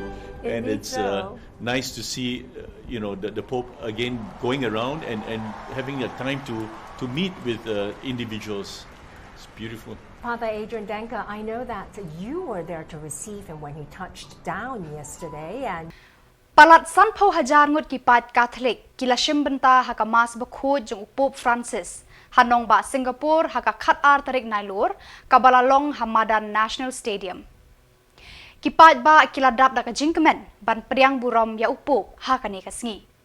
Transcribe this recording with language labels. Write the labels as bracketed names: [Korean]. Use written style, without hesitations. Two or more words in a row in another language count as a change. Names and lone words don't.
[English] And it's nice to see, the Pope again going around and having a time to meet with individuals. It's beautiful. Father Adrian Denker, I know that you were there to receive him when he touched down yesterday. And [Khasi] Palat san po Hajar ngut ki Paidbah Katholik kila Shim Bynta haka Mass Bakhuid jong Pope Francis Nongmih Singapore haka tarik Nailur kabala llong madan National Stadium. Ki Paidbah kila dap daka jingkmen ban pdiang burom ya upop haka ne sngi.